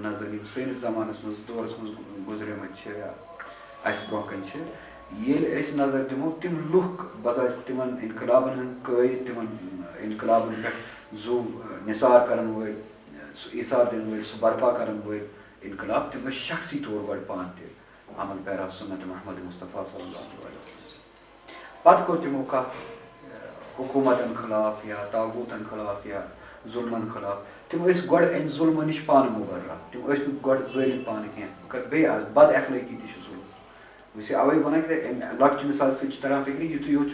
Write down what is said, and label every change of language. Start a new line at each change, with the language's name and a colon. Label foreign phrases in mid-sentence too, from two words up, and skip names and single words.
Kashmiri: نظر یِم سٲنِس زمانس منٛز دورس منٛز گُزریمٕتۍ چھِ یا اسہِ برونٛہہ کَنہِ چھِ ییٚلہِ أسۍ نظر دِمو تِم لُکھ بظٲہر تِمن انقلابن ہٕنٛدۍ قٲیِد تِمن انقلابن پٮ۪ٹھ زوٗ نثار کرن وٲلۍ سُہ ایثار دِنہٕ وٲلۍ سُہ برپا کرن وٲلۍ انقلاب تِم ٲسۍ شخصی طور گۄڈٕ پانہٕ تہِ عمل پیرا سُنت محمد مصطفیٰ
Arabic: صلی اللہ علیہ وسلم
Kashmiri: پتہٕ کوٚر تِمو کتھ حکوٗمتن خلاف یا طاغوٗتن خلاف یا ظُلمن خلاف تِم ٲسۍ گۄڈٕ امہِ ظُلمہٕ نِش پانہٕ مُبرا تِم ٲسۍ نہٕ گۄڈٕ ظٲلِم پانہٕ کینٛہہ بیٚیہِ آسہِ بد اخلٲقی تہِ چھُ ظُلم بہٕ چھُس اوے ونان کہِ امہِ لۄکچہِ مثال سۭتۍ چھِ تران فِکرِ یِتُے یوت